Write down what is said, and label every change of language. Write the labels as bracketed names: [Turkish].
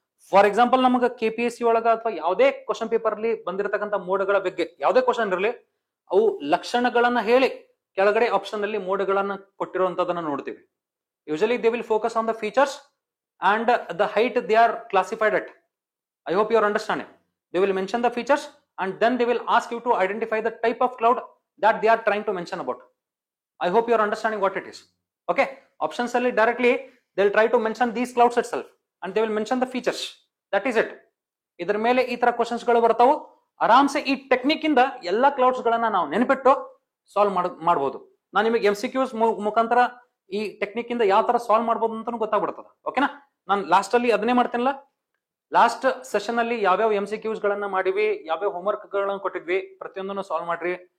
[English] for example, [Kannada] ನಮಗೆ KPSC ಒಳಗ ಅಥವಾ ಯಾವುದೇ ಕ್ವಶನ್ ಪೇಪರ್ ಅಲ್ಲಿ ಬಂದಿರತಕ್ಕಂಥ ಮೋಡಗಳ ಬಗ್ಗೆ ಯಾವುದೇ ಕ್ವಶನ್ ಇರಲಿ, ಅವು ಲಕ್ಷಣಗಳನ್ನ ಹೇಳಿ ಕೆಳಗಡೆ ಆಪ್ಷನ್ ಅಲ್ಲಿ ಮೋಡಗಳನ್ನ ಕೊಟ್ಟಿರುವಂತದನ್ನ ನೋಡ್ತೀವಿ. [English] Usually they will focus on the features and the height they are classified at. I hope you are understanding. They will mention the features and then they will ask you to identify the type of cloud that they are trying to mention about. I hope you are understanding what it is. Okay, options [Kannada] ಅಲ್ಲಿ [English] directly they will try to mention these clouds itself and they will mention the features. That is it. [Kannada] ಇದರ ಮೇಲೆ ಈ ತರ questions ಗಳು ಬರ್ತಾವು. ಆರಾಮ್ಸೆ ಈ technique ಇಂದ ಎಲ್ಲಾ ಕ್ಲೌಡ್ಸ್ ಗಳನ್ನ ನಾವು ನೆನಪಿಟ್ಟು ಸಾಲ್ವ್ ಮಾಡಬಹುದು. ನಾನು ನಿಮಗೆ MCQs ಮುಖಾಂತರ ಈ ಟೆಕ್ನಿಕ್ ಇಂದ ಯಾವ ತರ ಸಾಲ್ವ್ ಮಾಡ್ಬೋದು ಅಂತ ಗೊತ್ತಾಗ್ಬಿಡ್ತದ. ಓಕೆನಾ? ನಾನು ಲಾಸ್ಟ್ ಅಲ್ಲಿ ಅದನ್ನೇ ಮಾಡ್ತೇನಲ್ಲ, ಲಾಸ್ಟ್ ಸೆಷನ್ ಅಲ್ಲಿ ಯಾವ್ಯಾವ MCQs ಗಳನ್ನ ಮಾಡಿವಿ, ಯಾವ್ಯಾವ ಹೋಮ್ವರ್ಕ್ ಗಳನ್ನ ಕೊಟ್ಟಿದ್ವಿ, ಪ್ರತಿಯೊಂದನ್ನು ಸಾಲ್ವ್ ಮಾಡ್ರಿ.